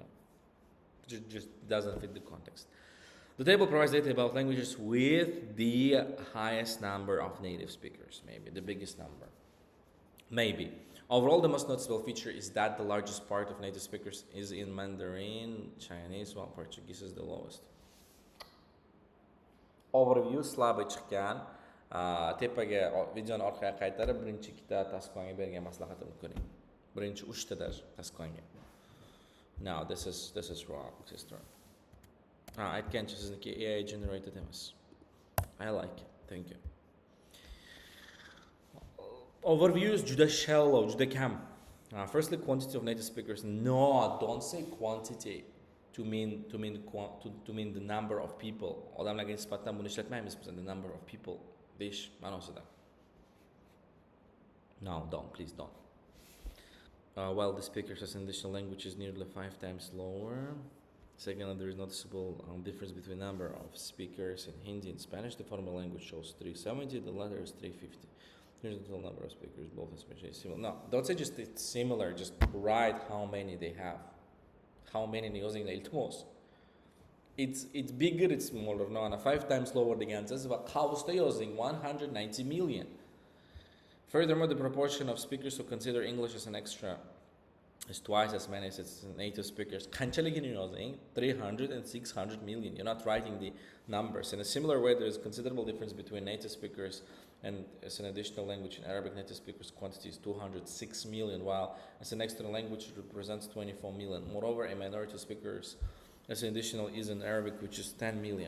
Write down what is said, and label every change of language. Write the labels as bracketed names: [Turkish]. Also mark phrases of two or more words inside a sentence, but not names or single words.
[English] Just doesn't fit the context. The table provides data about languages with the highest number of native speakers, maybe the biggest number. Maybe. Overall, the most noticeable feature is that the largest part of native speakers is in Mandarin, Chinese, while Portuguese is the lowest. [Uzbek] Overview slabo chiqqan. Tepaga videoni orqaga qaytarib, birinchi ikkita tasqonga bergan maslahatimni ko'ring. Birinchi 3 ta tasqonga. [English] Now this is wrong, sister. [Uzbek] Aytgancha sizniki AI generated emas. [English] I like it. Thank you. [Uzbek] Overviews juda shallow, juda kam. [English] Firstly, quantity of native speakers. No, don't say quantity to mean the number of people. [Uzbek] Odamlarga nisbatan buni ishlatmaymiz biz, [English] the number of people [Uzbek] deyish ma'nosida. [English] No, please don't. While the speakers as an additional language is nearly 5 times lower. Secondly, there is noticeable difference between number of speakers in Hindi and Spanish. The former language shows 370, the latter is 350. Here's the total number of speakers, both especially similar. No, don't say just it's similar, just write how many they have. How many using the iltmos. it's bigger, it's smaller. No, ana 5 times lower [Uzbek] degan siz va qavusda yozing [English] 190 million. Furthermore, the proportion of speakers who consider English as an extra is twice as many as its native speakers. [Uzbek] Qanchaligini yozing 300 and 600 million. [English] You're not writing the numbers. In a similar way, there is considerable difference between native speakers and as an additional language. In Arabic, native speakers quantity is 206 million, while as an extra language it represents 24 million. Moreover, a minority of speakers as an additional is in Arabic, which is 10 million.